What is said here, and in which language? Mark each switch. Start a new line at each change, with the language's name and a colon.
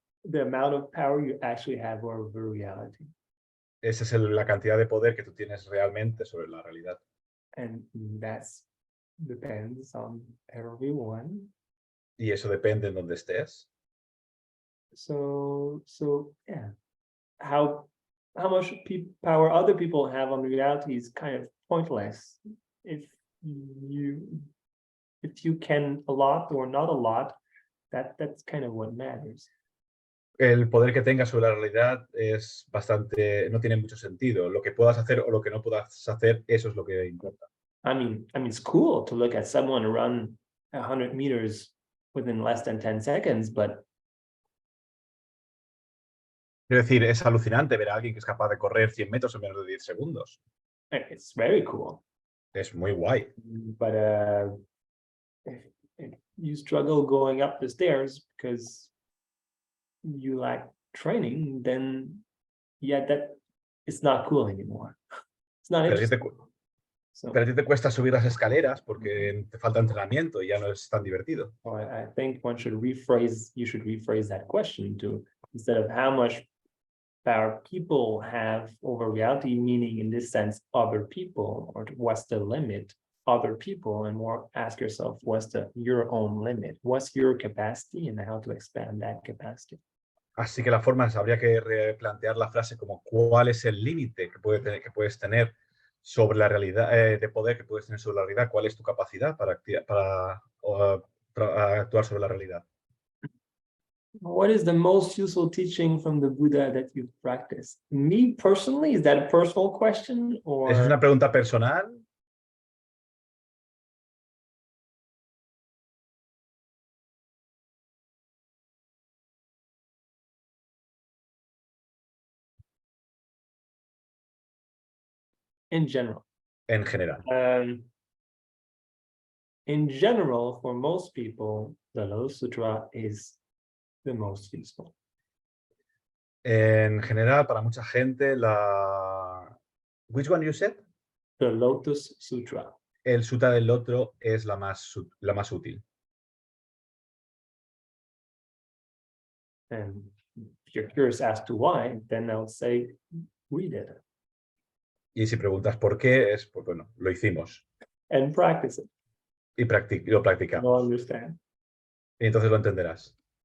English: The amount of power you actually have over reality.
Spanish: Esa es la cantidad de poder que tú tienes realmente sobre la realidad.
English: And that depends on everyone.
Spanish: Y eso depende en donde estés.
English: So yeah, how much power other people have on reality is kind of pointless. If you can a lot or not a lot, that's kind of what matters.
Spanish: El poder que tengas sobre la realidad es no tiene mucho sentido. Lo que puedas hacer o lo que no puedas hacer, eso es lo que importa.
English: I mean, it's cool to look at someone run 100 meters within less than 10 seconds, but
Spanish: Quiero decir, es alucinante ver a alguien que es capaz de correr 100 metros en menos de 10 segundos.
English: it's very cool.
Spanish: Es muy guay.
English: But if you struggle going up the stairs because you lack training, then that it's not cool anymore. It's not interesting.
Spanish: Pero a ti te cuesta subir las escaleras porque te falta entrenamiento y ya no es tan divertido.
English: I think you should rephrase that question to, instead of how much power people have over reality, meaning in this sense, other people, or what's the limit, other people, and more ask yourself, what's your own limit? What's your capacity and how to expand that capacity?
Spanish: Así que habría que replantear la frase como ¿cuál es el límite que puedes tener sobre la realidad, de poder que puedes tener sobre la realidad? ¿Cuál es tu capacidad para actuar sobre la realidad?
English: What is the most useful teaching from the Buddha that you've practiced? Me personally, is that a personal question? Or...
Spanish: ¿Es una pregunta personal?
English: In general.
Spanish: En general.
English: In general, for most people, the Lotus Sutra is the most useful.
Spanish: En general, para mucha gente, la...
English: Which one you said? The Lotus Sutra.
Spanish: El Sutra del Loto es la más útil.
English: And if you're curious as to why, then I'll say, read it.
Spanish: Y si preguntas por qué, es, pues bueno, lo hicimos.
English: And practice it.
Spanish: Y lo practicamos.
English: You'll understand.
Spanish: Y entonces lo entenderás.